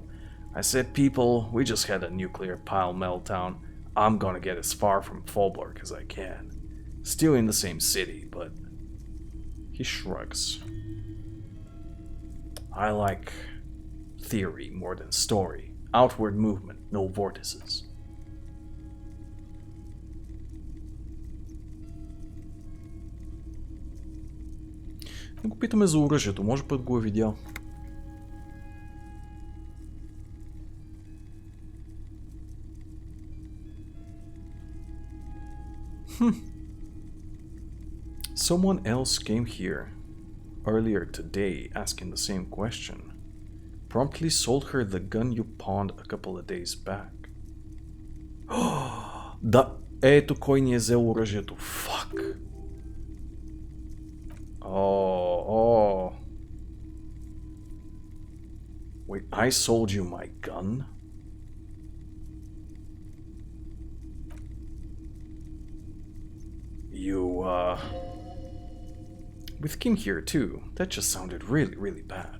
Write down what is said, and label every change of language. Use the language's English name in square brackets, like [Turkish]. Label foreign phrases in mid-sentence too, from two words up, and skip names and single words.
[English] I said, people, we just had a nuclear pile meltdown. I'm gonna get as far from Fallbrook as I can. Still in the same city, but... He shrugs. I like theory more than story. Outward movement, no vortices. [Bulgarian] Не го питаме за оръжието, може път го е видял. [English] Someone else came here earlier today asking the same question. Promptly sold her the gun you pawned a couple of days back. [Bulgarian] Да, ето кой ни е взел оръжието. [English] Fuck. Oh. Wait, I sold you my gun? You, with Kim here too, that just sounded really bad.